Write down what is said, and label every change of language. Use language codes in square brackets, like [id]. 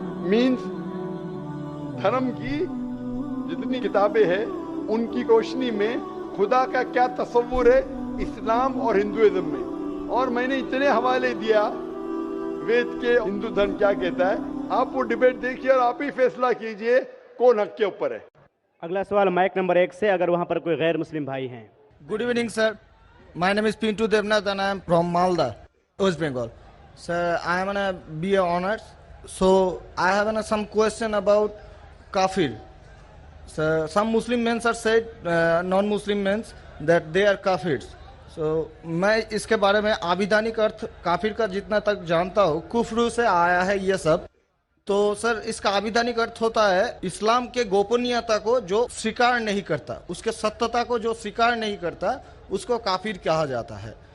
[en] means [hi] धर्म की जितनी किताबें हैं उनकी रोशनी में खुदा का क्या तस्वुर है इस्लाम और हिंदुइज्म में। और मैंने इतने हवाले दिया वेद के, हिंदू धर्म क्या कहता है। आप वो डिबेट देखिए और आप ही फैसला कीजिए कौन हक के ऊपर है। अगला सवाल माइक नंबर 1 से, अगर वहां पर कोई गैर मुस्लिम भाई हैं। [en] Good evening, sir. My name is Pintu Devnath and I am from Malda, West Bengal. Sir, I am on a BA honors. So I have some question about kafir. Sir, some Muslim men are said, non-Muslim men, that they are kafirs. So [hi] मैं इसके बारे में आविधानिक अर्थ काफिर का जितना तक जानता हूँ, कुफ्र से आया है ये सब। तो सर इसका आविधानिक अर्थ होता है इस्लाम के गोपनीयता को जो स्वीकार नहीं करता, उसके सत्यता को जो स्वीकार नहीं करता, उसको काफिर कहा जाता है।